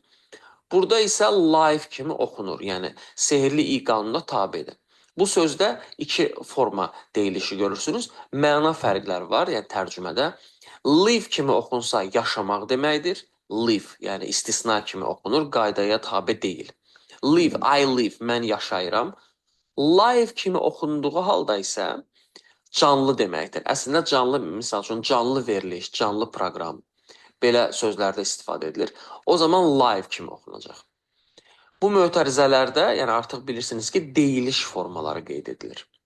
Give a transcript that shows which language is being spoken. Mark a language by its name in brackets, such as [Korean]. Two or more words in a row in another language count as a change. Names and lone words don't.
[Azerbaijani] Burada isə life kimi oxunur, yəni sehirli i qanununa tabedir. Bu sözdə iki forma deyilişi görürsünüz. Məna fərqləri var, yəni tərcümədə. Live kimi oxunsa yaşamaq deməkdir. Live, yəni istisna kimi oxunur, qaydaya tabe deyil. [English] Live, I live, [Azerbaijani] mən yaşayıram. Live kimi oxunduğu halda isə canlı deməkdir. Əslində canlı, misal üçün canlı veriliş, canlı proqram. Belə sözlərdə istifadə edilir. O zaman live kimi oxunacaq. Bu mötərizələrdə, yəni artıq bilirsiniz ki, deyiliş formaları qeyd edilir.